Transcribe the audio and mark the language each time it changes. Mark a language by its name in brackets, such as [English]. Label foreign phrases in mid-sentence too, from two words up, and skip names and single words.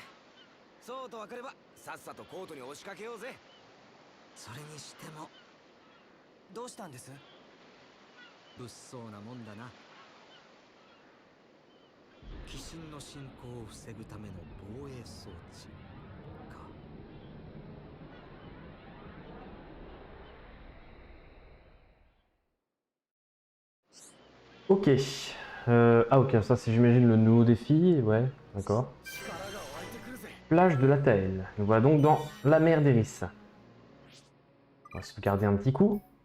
[Japanese] そうと分かればさっさとコートに押しかけようぜ。それにしてもどうしたんです？物騒なもんだな。鬼神の侵攻を防ぐための防衛装置か。 [French] Ok. Ah ok, ça c'est j'imagine le nouveau défi, ouais, d'accord. Plage de la Taëlle. Nous voilà donc dans la mer d'Eris. On va sauvegarder un petit coup.